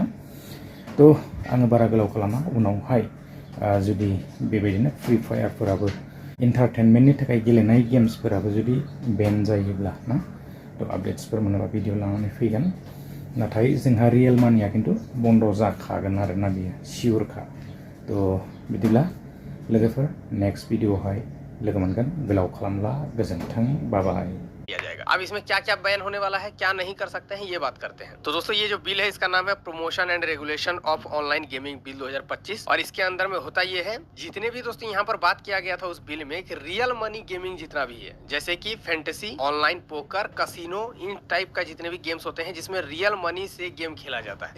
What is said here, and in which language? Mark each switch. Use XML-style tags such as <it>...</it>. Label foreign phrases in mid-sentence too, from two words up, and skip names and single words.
<brx>तो आङो बारा गोलाव खालामा, उनावहाय जुदि बेबायदिनो फ्रि फायारफोराबो एन्टारटेनमेन्टनि थाखाय गेलेनाय गेम्सफोराबो जुदि बेन जायोब्ला ना, तो आपडेट्सफोर मोनोबा भिडिअ लानानै फैगोन। नाथाय जोंहा</brx> <en>real money</en> <brx>खिन्थु बन्द जाखागोन आरोना, बेयो सिउरखा। तो बिदिब्ला लोगोफोर</brx> <en>next video</en> <brx>लोगो मोनगोन, गोलाव खालामला, गोजोन्थों, बाय।</brx> <hi>किया जाएगा। अब इसमें क्या क्या बैन होने वाला है, क्या नहीं कर सकते हैं, ये बात करते हैं। तो दोस्तों ये जो बिल है इसका नाम है प्रमोशन एंड रेगुलेशन ऑफ ऑनलाइन गेमिंग बिल 2025, और इसके अंदर में होता ये है, जितने भी दोस्तों यहाँ पर बात किया गया था उस बिल में कि</hi> <en>real money gaming</en> <hi>जितना भी है, जैसे कि फैंटेसी,</hi> <en>online poker,</en> <hi>कसिनो, इन टाइप का जितने भी गेम्स होते हैं जिसमें</hi> <en>real money</en> <hi>से गेम खेला जाता है।</hi>